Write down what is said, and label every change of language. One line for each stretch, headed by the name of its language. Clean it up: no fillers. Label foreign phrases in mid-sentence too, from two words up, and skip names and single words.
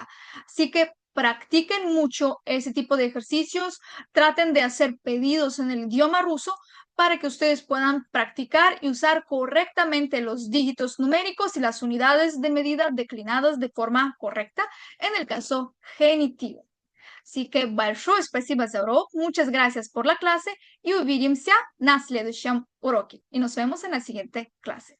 Spanish: Así que practiquen mucho ese tipo de ejercicios, traten de hacer pedidos en el idioma ruso para que ustedes puedan practicar y usar correctamente los dígitos numéricos y las unidades de medida declinadas de forma correcta en el caso genitivo. Así que
Russian: большое спасибо за урок,
Spanish: muchas gracias por la clase y
Russian: увидимся на следующем уроке.
Spanish: Y nos vemos en la siguiente clase.